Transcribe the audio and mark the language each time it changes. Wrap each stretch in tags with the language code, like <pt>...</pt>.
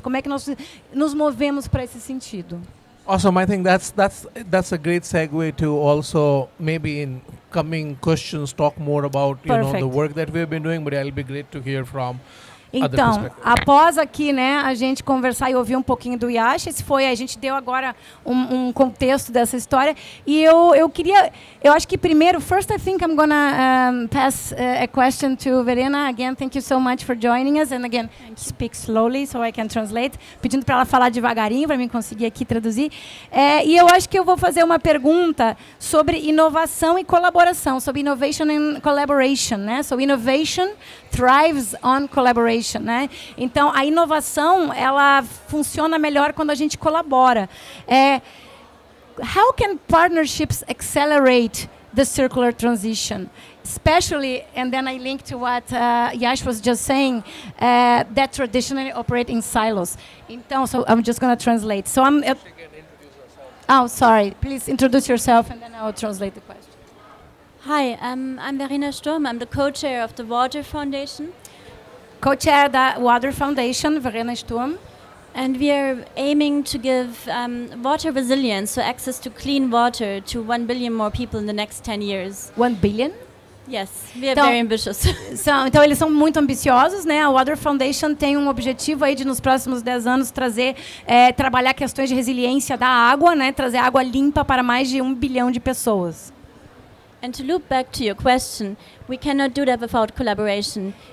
<pt>Como é que nós nos movemos para esse sentido?</pt> <en>Awesome. I think that's a great segue to also maybe in coming questions talk more about the work that we've been doing, but it'll be great to hear from.</en> <pt>Então, após aqui, né, a gente conversar e ouvir um pouquinho do Yasha, a gente deu agora um contexto dessa história, e eu acho que primeiro,</pt> <en>first I think I'm gonna pass a question to Verena. Again, thank you so much for joining us, and again, speak slowly so I can translate,</en> <pt>pedindo para ela falar devagarinho para mim conseguir aqui traduzir. E eu acho que eu vou fazer uma pergunta sobre inovação e colaboração, sobre</pt> <en>innovation and collaboration,</en> <pt>né?</pt> <en>So innovation thrives on collaboration.</en> <pt>Né? Então, a inovação ela funciona melhor quando a gente colabora.</pt> <en>How can partnerships accelerate the circular transition? Especially, and then I link to what Yash was just saying, that traditionally operate in silos. Então, so I'm just going to translate. So sorry. Please introduce yourself, and then I'll translate the question. Hi, I'm Verena Sturm. I'm the co-chair of the Water Foundation.</en> <pt>Co-chair da Water Foundation, Verena Sturm.</pt> <en>And we are aiming to give water resilience, so access to clean water, to 1 billion more people in the next 10 years. 1 billion? Yes, we are very ambitious.</en> <pt>Então, eles são muito ambiciosos, né? A Water Foundation tem um objetivo aí de, nos próximos 10 anos, trabalhar questões de resiliência da água, né? Trazer água limpa para mais de 1 bilhão de pessoas.</pt> <en>And to loop back to your question, we cannot do that without collaboration.</en>